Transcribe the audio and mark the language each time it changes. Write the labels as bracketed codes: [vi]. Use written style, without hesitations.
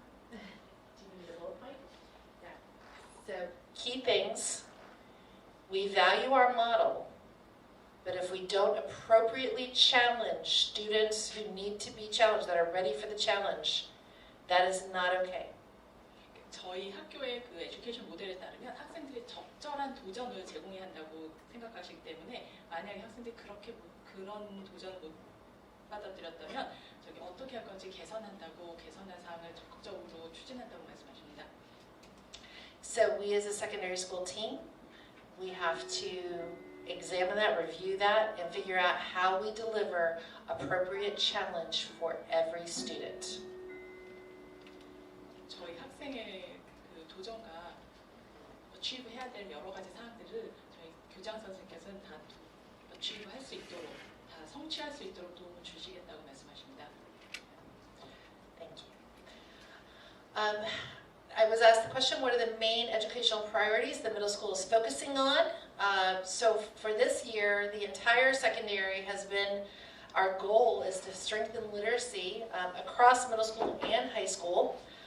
[en] Do you need a bullet point? Yeah. So Key things, we value our model, but if we don't appropriately challenge students who need to be challenged, that are ready for the challenge, that is not okay. [ko] 저희 학교의 그 에듀케이션 모델에 따르면 학생들이 적절한 도전을 제공해야 한다고 생각하시기 때문에 만약에 학생들이 그런 도전을 못 받아들였다면 저기 어떻게 할 건지 개선한다고 개선한 사항을 적극적으로 추진한다고 말씀하십니다. [en] So we as a secondary school team, we have to examine that, review that, and figure out how we deliver appropriate challenge for every student. [ko] 저희 학생의 그 도전과 achieve 해야 될 여러 가지 사항들을 저희 교장 선생님께서는 다 achieve 할 수 있도록, 다 성취할 수 있도록 도움을 주시겠다고 말씀하십니다. [en] Thank you. I was asked the question, what are the main educational priorities the middle school is focusing on? So for this year, the entire secondary has been, our goal is to strengthen literacy across middle school and high school.